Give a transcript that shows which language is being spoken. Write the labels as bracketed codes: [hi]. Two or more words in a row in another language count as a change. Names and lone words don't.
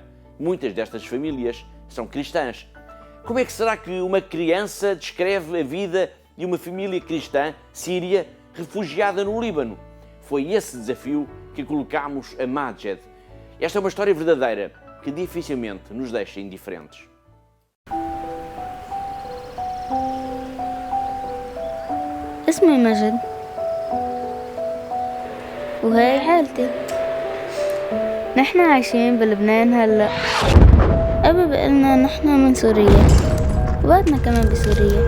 [pt] Muitas destas famílias são cristãs. Como é que será que uma criança descreve a vida de uma família cristã síria refugiada no Líbano? Foi esse desafio que colocámos a Majed. Esta é uma história verdadeira que dificilmente nos deixa indiferentes. [ar] اسمي مجد وهاي حالتي. نحن عايشين بلبنان هلأ. أبي بقلنا نحن من سوريا وبعدنا كمان بسوريا.